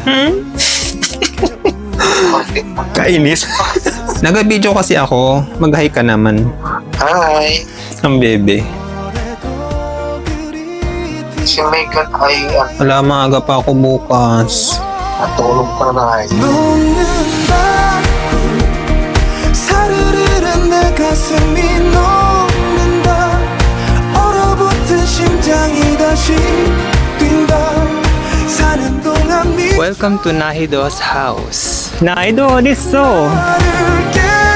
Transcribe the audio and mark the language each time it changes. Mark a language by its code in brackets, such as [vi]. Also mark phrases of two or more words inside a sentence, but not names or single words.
[tl] Kainis. Nag-video kasi ako. Mag-hi ka naman. Hi! Ang bebe. Si Megan ay Wala, maaga pa ako bukas. natulog pa na ay. [ko] 녹는다 사르르른 내 가슴이 녹는다 얼어붙은 심장이 다시 뛴다 사는 동안 [en] Welcome to Nahido's house. Nahido, this so. [ko] 미워를